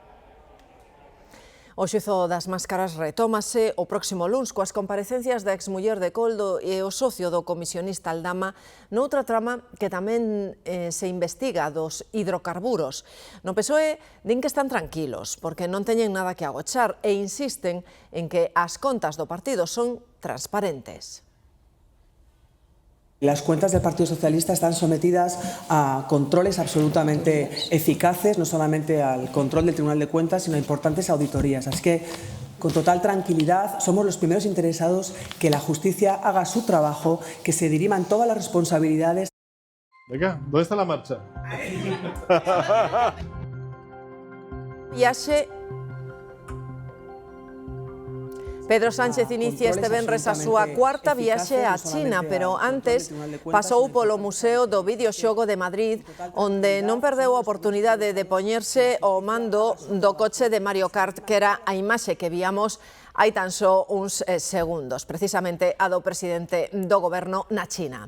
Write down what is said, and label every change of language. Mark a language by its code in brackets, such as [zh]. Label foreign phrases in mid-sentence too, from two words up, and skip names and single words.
[gl] O xuízo das máscaras retómase o próximo luns coas comparecencias da exmuller de Coldo e o socio do comisionista Aldama noutra trama que tamén se investiga dos hidrocarburos. No PSOE din que están tranquilos porque non teñen nada que agochar e insisten en que as contas do partido son transparentes. [es] Las cuentas del Partido Socialista están sometidas a controles absolutamente eficaces, no solamente al control del Tribunal de Cuentas, sino a importantes auditorías. Así que, con total tranquilidad, somos los primeros interesados que la justicia haga su trabajo, que se diriman todas las responsabilidades. Venga, ¿dónde está la marcha? [gl] Viaxe. Pedro Sánchez inicia este venres a súa cuarta viaxe a China, pero antes pasou polo Museo do Videoxogo de Madrid, onde non perdeu a oportunidade de poñerse ao mando do coche de Mario Kart, que era a imaxe que víamos hai tan só uns segundos, precisamente a do presidente do goberno na China.